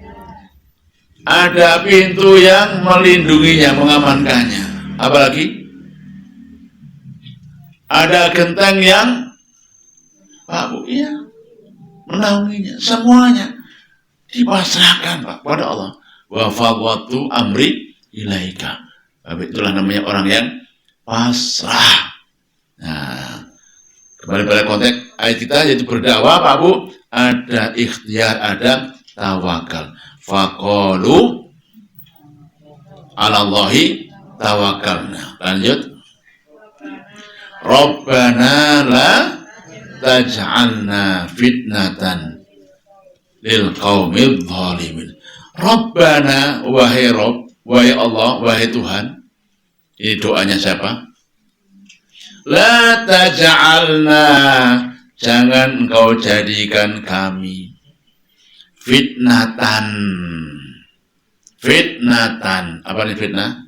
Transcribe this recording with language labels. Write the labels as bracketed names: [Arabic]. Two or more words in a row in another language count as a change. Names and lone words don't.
[Indonesian] Ada pintu yang melindunginya, mengamankannya. Apalagi? Ada genteng yang Pak Bu, iya, menaunginya. Semuanya dipasrahkan Pak pada Allah. [Arabic] وفوضت أمري إليك. [Indonesian] Itulah namanya orang yang pasrah. Nah, kembali pada konteks ayat kita, yaitu berdakwah Pak Bu, ada ikhtiar, ada tawakal. [Arabic] فقالوا على الله توكلنا. [Indonesian] Lanjut. [Arabic] ربنا لا تجعلنا فتنة للقوم الظالمين. [Indonesian] Rabbana, wahai Rabb, wahai Allah, wahai Tuhan. Ini doanya siapa? [Arabic] لا تجعلنا, [Indonesian] jangan engkau jadikan kami fitnatan. Fitnatan. Apa ini fitnah?